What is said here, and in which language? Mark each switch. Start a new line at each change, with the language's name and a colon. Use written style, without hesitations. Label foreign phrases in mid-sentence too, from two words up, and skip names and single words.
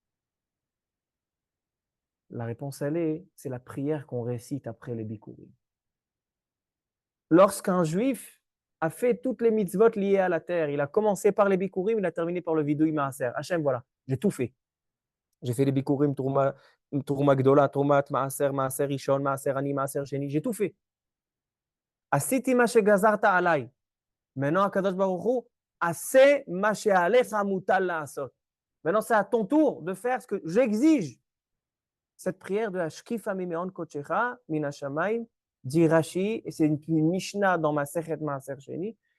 French: La réponse, c'est la prière qu'on récite après les Bikurim. Lorsqu'un juif a fait toutes les mitzvot liées à la terre, il a commencé par les Bikurim, il a terminé par le
Hebrew: וידוי מעשר.
French: Hachem, voilà, j'ai tout fait. J'ai fait les
Hebrew: ביכורים, תרומה גדולה, תרומת, מעשר, מעשר ראשון, מעשר עני, מעשר שני,
French: j'ai tout fait.
Hebrew: עשיתי מה שגזרת עלי.
French: Maintenant,
Hebrew: הקדוש ברוך הוא, עשה מה שעליך מוטל לעשות.
French: Maintenant, c'est à ton tour de faire ce que j'exige. Cette prière de
Hebrew: השקיפה ממעון קדשך מן השמים,
French: dit Rashi, et c'est une Mishnah dans ma Sechet Maaser Sheni.